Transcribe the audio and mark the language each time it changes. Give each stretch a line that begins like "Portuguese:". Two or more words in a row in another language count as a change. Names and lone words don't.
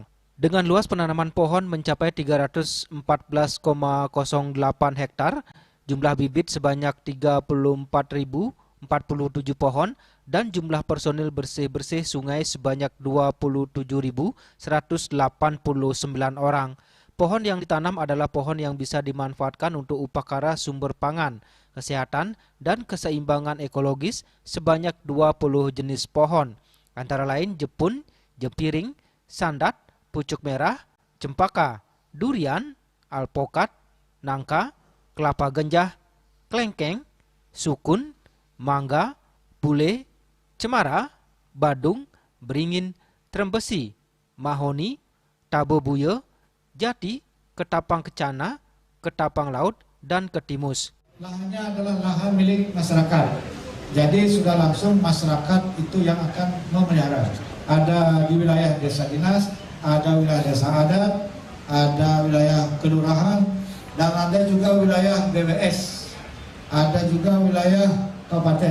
Indonesian: Dengan luas penanaman pohon mencapai 314,08 hektar, jumlah bibit sebanyak 34.047 pohon, dan jumlah personel bersih-bersih sungai sebanyak 27.189 orang. Pohon yang ditanam adalah pohon yang bisa dimanfaatkan untuk upakara sumber pangan, kesehatan, dan keseimbangan ekologis sebanyak 20 jenis pohon, antara lain jepun, jepiring, sandat, pucuk merah, cempaka, durian, alpokat, nangka, kelapa genjah, klengkeng, sukun, mangga, bule, cemara, badung, beringin, trembesi, mahoni, tabobuye, jati, ketapang kecana, ketapang laut, dan ketimus. Lahannya adalah lahan milik masyarakat. Jadi sudah langsung masyarakat itu yang akan memelihara. Ada di wilayah desa dinas, ada wilayah desa adat, ada wilayah kelurahan, dan ada juga wilayah BWS, ada juga wilayah kabupaten.